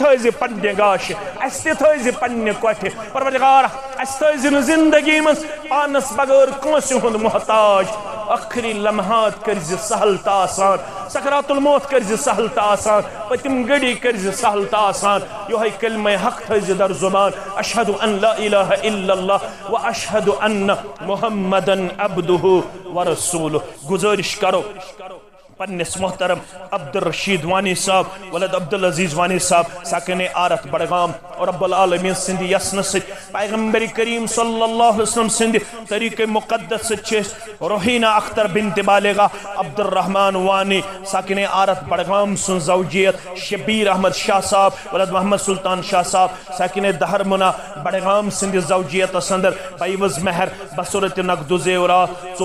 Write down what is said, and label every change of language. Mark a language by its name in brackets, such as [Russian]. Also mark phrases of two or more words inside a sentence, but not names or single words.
[Kashmiri] تھٲیزِ پننہِ گاشہِ اَسہِ تہِ تھٲیزِ پننہِ کۄٹھِ پروردگار اَسہِ تھٲیزِ نہٕ زندگی منٛز پانس بغٲر کٲنٛسہِ ہُنٛد محتاج ٲخری لمحات کٔرزِ سہل تہٕ آسان سکرات الموت کٔرزِ سہل تہٕ آسان پٔتِم گھڑی کٔرزِ سہل تہٕ آسان یِہوٚے کلمہ حق تھٲیزِ در زبان [Arabic] اشہدُ ان لا الہ الا اللہ و اشہدُ ان محمدن عبدہ ورسولہ [Kashmiri] گزارش کرو پنس محترم عبدالرشید وانی صاحب ولد عبدالعزیز وانی صاحب ساکن آرت بڑگام اور [Arabic] رب العالمین [Kashmiri] سندی یسن ست پیغمبر کریم [Arabic] صلی اللہ علیہ وسلم [Kashmiri] سندی طریق مقدس ست روحینہ اختر بنت بالغہ عبدالرحمن وانی ساکن آرت بڑگام سن زوجیت شبیر احمد شاہ صاحب ولد محمد سلطان شاہ صاحب ساکن دہرمنا بڑگام سندی زوجیت سندر بیوز مہر بصورت نقد زیورات